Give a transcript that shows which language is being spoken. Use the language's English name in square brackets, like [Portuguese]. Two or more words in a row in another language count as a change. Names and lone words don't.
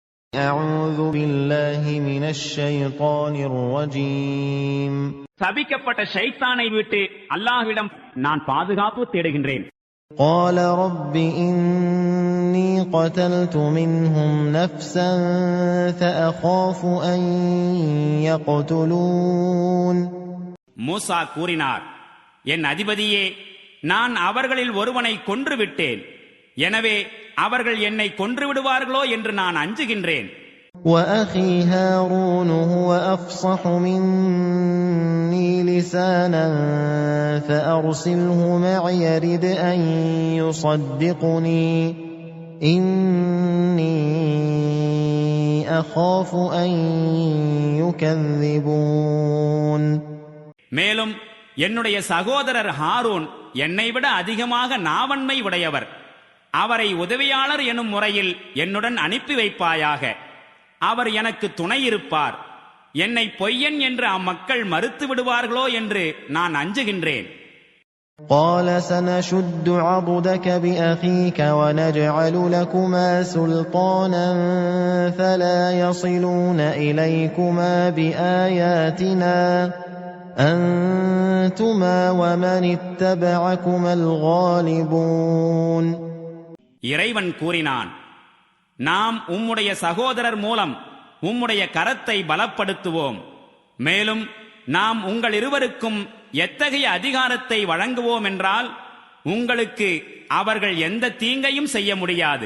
[Arabic] أعوذ بالله من الشيطان الرجيم. [Tamil] சபிக்கப்பட்ட ஷைத்தானை விட்டு அல்லாஹ்விடம் நான் பாதுகாப்பு தேடுகின்றேன். [Arabic] قال رب إني قتلت منهم نفسا فأخاف أن يقتلون. [Tamil] மூசா கூறினார், என் அதிபதியே, நான் அவர்களில் ஒருவனை கொன்று விட்டேன். எனவே அவர்கள் என்னை கொன்று விடுவார்களோ என்று நான் அஞ்சுகின்றேன். [Arabic] وأخي هارون هو أفصح مني لسانا فأرسله معي يرد أن يصدقني إني أخاف أن يكذبون. [Tamil] மேலும் என்னுடைய சகோதரர் ஹாரூன் என்னை விட அதிகமாக நாவன்மை உடையவர். அவரை உதவியாளர் எனும் முறையில் என்னுடன் அனுப்பி வைப்பாயாக. அவர் எனக்கு துணை இருப்பார். என்னை பொய்யன் என்று அம்மக்கள் மறுத்து விடுவார்களோ என்று நான் அஞ்சுகின்றேன். [Arabic] قال سنشد عضدك بأخيك ونجعل لكما سلطانا فلا يصلون إليكما بآياتنا أنتما ومن اتبعكما الغالبون. [Tamil] இறைவன் கூறினான், நாம் உம்முடைய சகோதரர் மூலம் உம்முடைய கரத்தை பலப்படுத்துவோம். மேலும் நாம் உங்கள் இருவருக்கும் எத்தகைய அதிகாரத்தை வழங்குவோம் என்றால் உங்களுக்கு அவர்கள் எந்த தீங்கையும் செய்ய முடியாது.